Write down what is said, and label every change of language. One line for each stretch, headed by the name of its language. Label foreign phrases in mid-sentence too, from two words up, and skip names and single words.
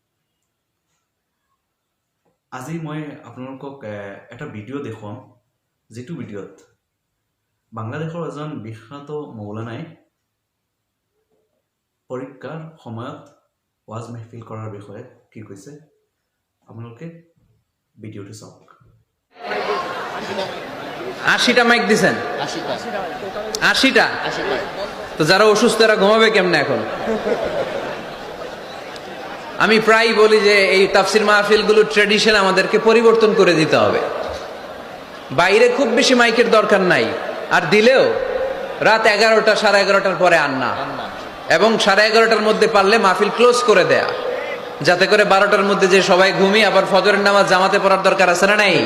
Assamese: আজি মই আপোনালোকক এটা ভিডিঅ' দেখুৱাম, যিটো ভিডিঅ'ত বাংলাদেশৰ এজন বিখ্যাত মৌলানাই পৰীক্ষাৰ সময়ত ৱাজ মেহফিল কৰাৰ বিষয়ে কি কৈছে। আপোনালোকে ভিডিঅ'টো চাওক।
Bangla: 80টা মাইক দিছেন, 80টা। তো যারা অসুস্থ এরা ঘুমাবে কেমনে এখন? আমি প্রায় বলি যে এই তাফসির মাহফিলগুলোর ট্র্যাডিশন আমাদেরকে পরিবর্তন করে দিতে হবে। বাইরে খুব বেশি মাইকের দরকার নাই, আর দিলেও রাত 11টা 11:30টার পরে আর না, এবং 11:30টার মধ্যে পারলে মাহফিল ক্লোজ করে দেয়া, যাতে করে 12টার মধ্যে যে সবাই ঘুমিয়ে আবার ফজরের নামাজ জামাতে পড়ার দরকার আছে না নাই?